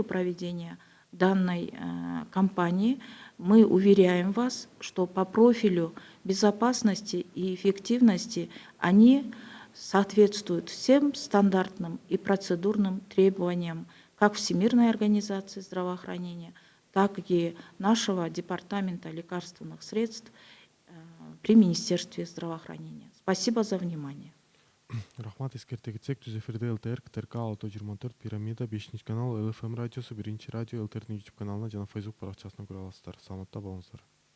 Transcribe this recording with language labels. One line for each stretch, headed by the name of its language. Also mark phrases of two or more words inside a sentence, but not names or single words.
Russian: проведения данной кампании, мы уверяем вас, что по профилю безопасности и эффективности они соответствуют всем стандартным и процедурным требованиям как Всемирной организации здравоохранения, так и нашего департамента лекарственных средств при Министерстве здравоохранения. Спасибо за внимание.
Kyrgyz: Рахмат, эскерте кетсек, түз эфирде ЛТР, КТРК 624 пирамида 5 канал, ЛФМ радиосу 1 радио, ЛТР YouTube каналына жана Facebook баракчасына көрө аласыздар. Саламатта болуңуздар.